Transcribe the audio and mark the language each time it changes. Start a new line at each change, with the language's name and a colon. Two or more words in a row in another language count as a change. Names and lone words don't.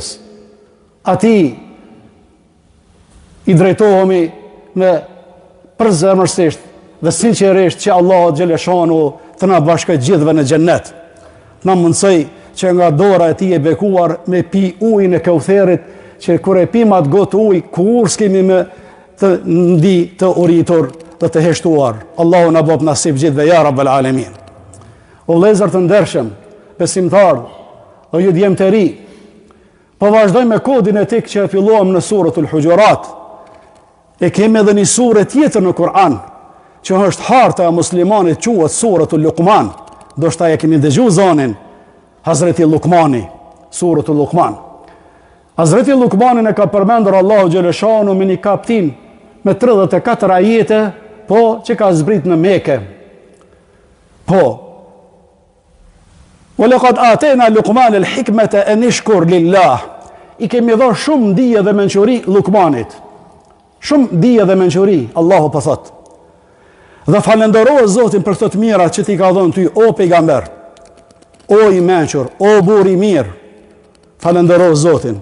Albanian: Atij i drejtohemi me përzemërsisht dhe sinqerisht që Allah xhaleshanu të na bashkojë gjithëve në xhennet. Na mundsoj që nga dora e tij e bekuar me pi ujin e Kautherit, që kur e pim atë gotë ujë, kur s'kemi me të ndi të uritur dhe të heshtuar. Allahu na bëf nasib gjithëve
Arabic: يا رب العالمين.
Albanian: O vëllezër të ndershëm, besimtar, o ju djem të ri, po vazhdojmë me kodin etik që e filluam në suratul Hujurat. E kemi edhe një sure tjetër në Kur'an, që është harta e muslimanit, quhet suratul Luqman. Do shta e keni dëgjuar zonin Hazreti Luqmani, suratul Luqman. Hazreti Luqmanin e ka përmendur Allahu xhaleshanu me një kaptin me 34 ajete, po që ka zbrit në Mekë. Po.
Arabic: ولقد آتينا لقمان الحكمة أن يشكر لله.
Albanian: I kemi dhënë shumë dije dhe mençuri Luqmanit. Shumë dije dhe mençuri, Allahu po thot. Dhe falenderoj Zotin për këto të mira që ti ka dhënë ty, o pejgamber, o i mençur, o burr i mirë. Falenderoj Zotin.